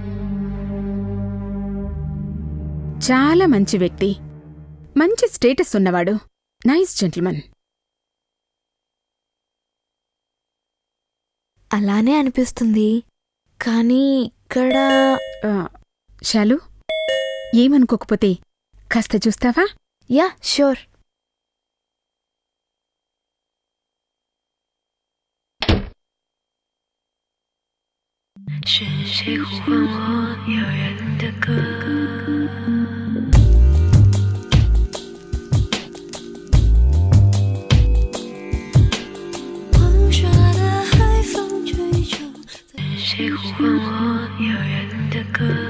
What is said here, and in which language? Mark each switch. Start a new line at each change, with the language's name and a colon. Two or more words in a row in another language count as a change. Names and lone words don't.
Telugu: చాలా మంచి వ్యక్తి, మంచి స్టేటస్ ఉన్నవాడు,
English: nice gentleman.
Telugu: అలానే అనిపిస్తుంది, కానీ ఇక్కడ శాలు, ఏమనుకోకపోతే కాస్త చూస్తావా?
English: Ya, sure.
Chinese: 是谁呼唤我遥远的歌？黄沙的海风吹着，是谁呼唤我遥远的歌？